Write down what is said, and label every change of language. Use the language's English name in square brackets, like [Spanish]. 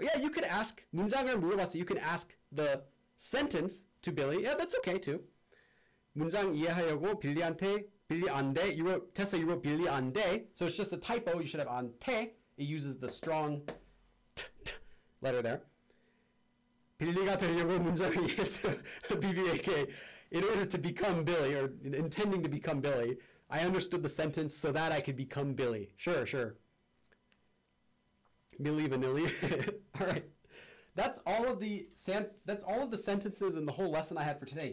[English] Yeah, you could ask [Korean] 문장을 물어봤어요. [English] You can ask the sentence to Billy. Yeah, that's okay too. [Korean] 문장 이해하려고 빌리한테 빌리 안돼. [English] You wrote Tessa. You wrote [Korean] 빌리 안돼. [English] So it's just a typo. You should have 안테. It uses the strong letter there. [Korean] 빌리가 되려고 문장을 이해했어요. BBAK. [English] In order to become Billy, or intending to become Billy, I understood the sentence so that I could become Billy. Sure, sure. Milli Vanilli. All right. That's all of the sentences and the whole lesson I had for today.